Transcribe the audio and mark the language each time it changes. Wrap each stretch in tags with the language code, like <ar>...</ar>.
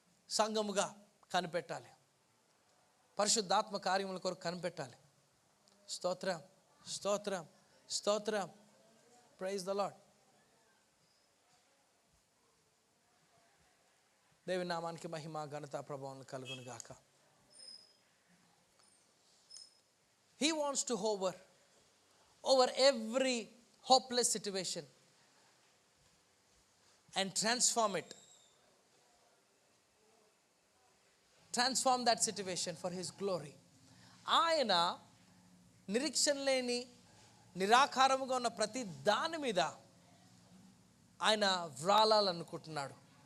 <te>సంఘముగా కనిపెట్టాలి, పరిశుద్ధాత్మ కార్యముల కొరకు కనిపెట్టాలి. స్తోత్రం, స్తోత్రం, స్తోత్రం.</te> <en>Praise the Lord.</en> <te>దేవుని నామానికి మహిమ, ఘనత, ప్రభావం కలుగును గాక.</te> <en>He wants to hover over every hopeless situation and transform it transform that situation for his glory.</en> <te>ఆయన నిరీక్షణ లేని నిరాకారముగా ఉన్న ప్రతి దాని మీద ఆయన వ్రాలాలనుకుంటున్నాడు.</te>